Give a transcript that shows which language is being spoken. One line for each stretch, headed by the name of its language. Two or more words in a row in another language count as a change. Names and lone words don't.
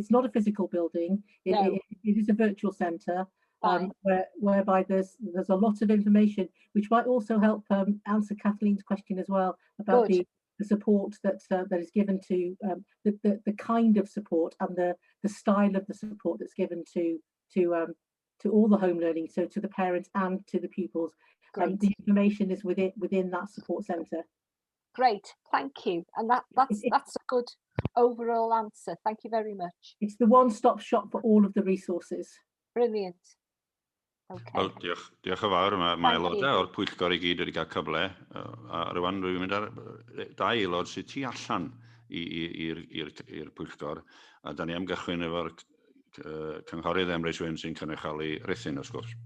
English: It's not a physical building. It is a virtual centre, whereby there's a lot of information which might also help answer Kathleen's question as well about the support that is given to the kind of support and the style of the support that's given to all the home learning, so to the parents and to the pupils. The information is within that support centre. Great, thank you. And that's a good overall answer. Thank you very much. It's the one-stop shop for all of the resources. Brilliant. Okay.
Welsh: Wel, diolch yn fawr. Mae aelodau o'r Pwyllgor I gyd wedi cael cyfle. A rwan rwy'n mynd ar 2 aelod sydd tu allan i'r Pwyllgor. A da ni am gychwyn efo'r cynghorydd Emrys Wyn sy'n cynrychioli Rhuthun, wrth gwrs.